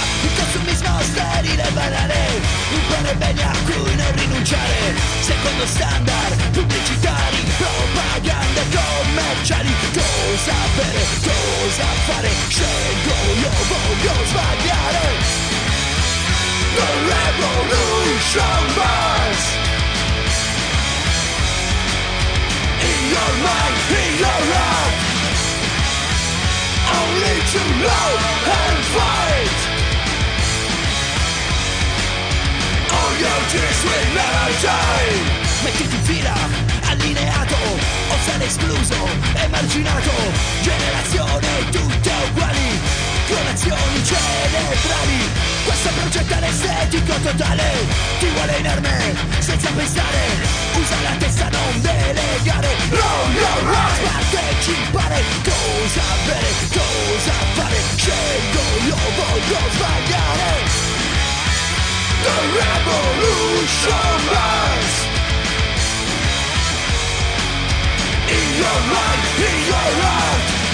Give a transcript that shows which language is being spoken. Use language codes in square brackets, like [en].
[it] Il consumismo sterile va la re, impone bene a cui non rinunciare. Secondo standard pubblicitari, propaganda commerciali. Cosa bere, cosa fare, scelgo io, voglio sbagliare. [en] The revolution burns in your mind, in your heart. Only to know and fight. All your tears will never die. [it] Mettiti in fila, allineato, o sarai escluso, emarginato. Generazione tutte uguali, colazioni celebrali. Questo progetto anestetico totale ti vuole inerme senza pensare. Usa la testa, non delegare. [en] Run your run, [it] partecipare. Cosa bere, cosa fare, scelgo io, voglio sbagliare. [en] The revolution burns in your mind, in your heart.